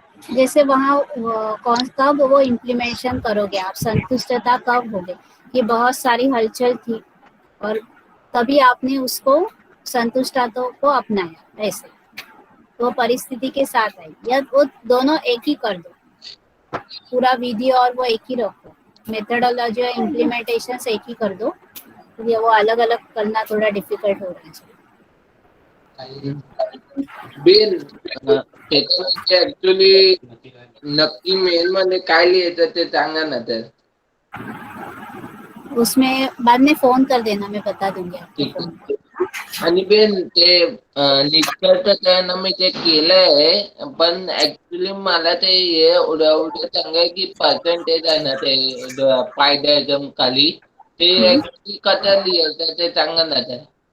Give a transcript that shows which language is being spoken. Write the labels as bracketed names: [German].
[Hindi] जैसे वहाँ कौन कब वो इम्प्लीमेशन करोगे आप, संतुष्टता कब होगे कि बहुत सारी हलचल थी और तभी आपने उसको संतुष्टता को अपनाया, ऐसे वो परिस्थिति के साथ आई, या वो दोनों एक ही कर दो, पूरा विधि और वो एक ही रखो, मेथडोलॉजी और इम्प्लीमेंटेशन एक ही कर दो, तो ये वो अलग अलग करना थोड़ा डिफिकल्ट हो रहा है. [Marathi] बेन त्याच्यामध्ये ऍक्च्युली नक्की मेल मध्ये काय लिहायचं ते सांगा ना तर. [Hindi] उसमें बाद में फोन कर देना, मैं बता दूंगी आपको. [Marathi] ठीक आहे. आणि बेन ते निष्कर्ष मी ते केलंय, पण ऍक्च्युली मला ते हे एवढं सांगाय की पर्सेंटेज आहे ना ते फायद्याच्या खाली ते ऍक्च्युली कसं लिहायचं ते सांगा ना तर.